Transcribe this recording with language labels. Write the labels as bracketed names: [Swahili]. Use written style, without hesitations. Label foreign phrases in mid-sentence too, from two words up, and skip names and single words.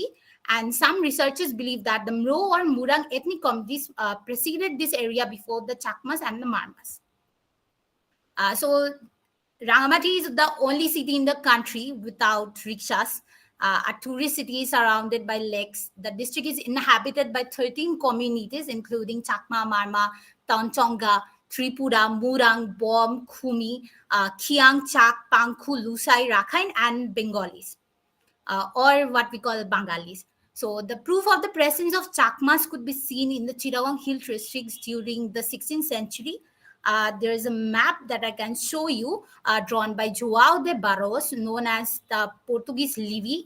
[English] And some researchers believe that the Mro or Murang ethnic communities preceded this area before the Chakmas and the Marmas. So Rangamati is the only city in the country without rickshaws. A tourist city surrounded by lakes. The district is inhabited by 13 communities, including Chakma, Marma, Taunchonga, Tripura, Murang, Bom, Khumi, Khiang, Chak, Pangku, Lusai, Rakhine, and Bengalis, or what we call Bengalis. So the proof of the presence of Chakmas could be seen in the Chittagong Hill districts during the 16th century. There is a map that I can show you drawn by João de Barros, known as the Portuguese Livy.